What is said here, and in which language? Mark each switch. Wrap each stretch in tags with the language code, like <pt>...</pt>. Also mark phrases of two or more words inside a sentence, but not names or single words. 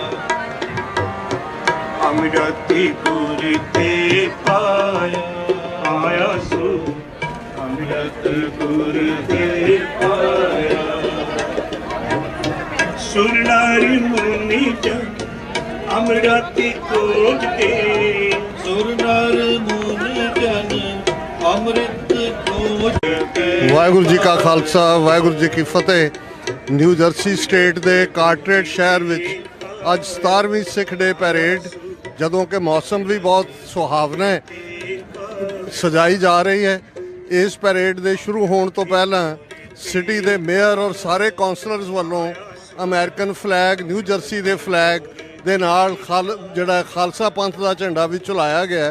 <pa>ਅੰਮ੍ਰਿਤ ਗੁਰ ਤੇ ਪਾਇਆ, ਆਇਆ ਸੋ ਅੰਮ੍ਰਿਤ ਗੁਰ ਤੇ ਪਾਇਆ। ਸੁਰ ਨਾਰੀ ਮੁਨਿ ਜਨ ਅੰਮ੍ਰਿਤਿ ਕੋਟ ਕੇ, ਸੁਰ ਨਰ ਮੁਨਿ ਜਨ ਅੰਮ੍ਰਿਤ ਕੋਟ ਕੇ। ਵਾਹਿਗੁਰੂ ਜੀ ਕਾ ਖਾਲਸਾ, ਵਾਹਿਗੁਰੂ ਜੀ ਕੀ ਫਤਿਹ। ਨਿਊ ਜਰਸੀ ਸਟੇਟ ਦੇ ਕਾਰਟਰੇਟ ਸ਼ਹਿਰ ਵਿੱਚ ਅੱਜ 17ਵੀਂ ਸਿੱਖ ਡੇ ਪੈਰੇਡ, ਜਦੋਂ ਕਿ ਮੌਸਮ ਵੀ ਬਹੁਤ ਸੁਹਾਵਣਾ ਹੈ, ਸਜਾਈ ਜਾ ਰਹੀ ਹੈ। ਇਸ ਪੈਰੇਡ ਦੇ ਸ਼ੁਰੂ ਹੋਣ ਤੋਂ ਪਹਿਲਾਂ ਸਿਟੀ ਦੇ ਮੇਅਰ ਔਰ ਸਾਰੇ ਕਾਉਂਸਲਰਸ ਵੱਲੋਂ</pa> <en>American flag,</en> <pa>ਨਿਊ ਜਰਸੀ ਦੇ ਫਲੈਗ ਦੇ ਨਾਲ ਜਿਹੜਾ ਖਾਲਸਾ ਪੰਥ ਦਾ ਝੰਡਾ ਵੀ ਝੁਲਾਇਆ ਗਿਆ।</pa>